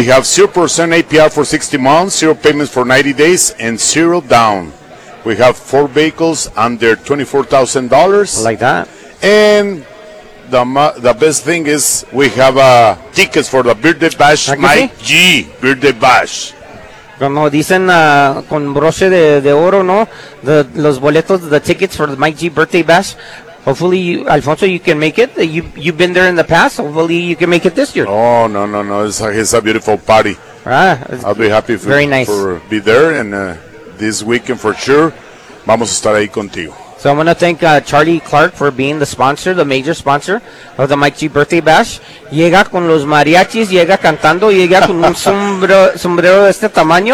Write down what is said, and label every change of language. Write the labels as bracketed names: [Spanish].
[English] We have 0% APR for 60 months, 0 payments for 90 days, and 0 down. We have 4 vehicles under $24,000. Like that. And the best thing is we have tickets for the Birthday Bash. Mike G. Birthday Bash. [Spanish] Como dicen con broche de oro, ¿no? Los boletos, [English] the tickets for the Mike G. Birthday Bash. Hopefully, Alfonso, you can make it. You've been there in the past. Hopefully, you can make it this year. Oh, no. It's a beautiful party. I'll be happy for be there. And this weekend, for sure, [Spanish] vamos a estar ahí contigo. [English] So I'm going to thank Charlie Clark for being the sponsor, the major sponsor of the Mike G Birthday Bash. [Spanish] Llega con los mariachis, llega cantando, llega con un sombrero de este tamaño.